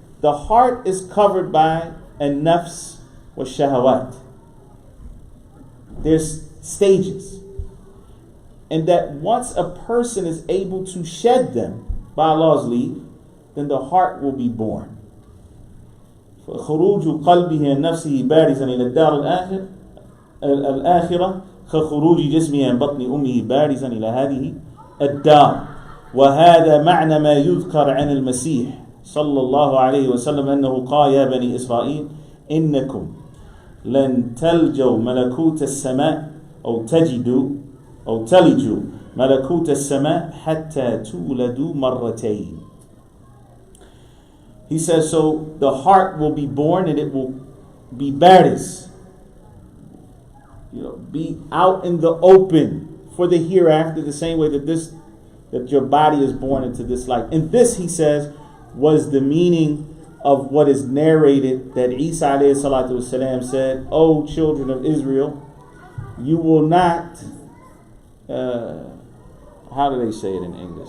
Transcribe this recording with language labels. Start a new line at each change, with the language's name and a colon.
English: The heart is covered by
Arabic: an-nafs wa shahawat.
English: There's stages, and that once a person is able to shed them by Allah's leave, then the heart will be born.
Arabic: فخروج قلبه نفسه بارزا إلى الدار الآخرة كخروج جسمه عن بطن أمه بارزا إلى هذه الدار. وهذا معنى ما يذكر عن المسيح صلى الله عليه وسلم أنه قال يا بني إسرائيل إنكم لن تلجوا ملكوت السماء أو تلجوا ملكوت السماء حتى تولدوا مرتين.
English: He says, so the heart will be born and it will be bariz, be out in the open for the hereafter, the same way that your body is born into this life. And this, he says, was the meaning of what is narrated that Isa alayhi salatu wasalam said, O children of Israel, you will not, how do they say it in English?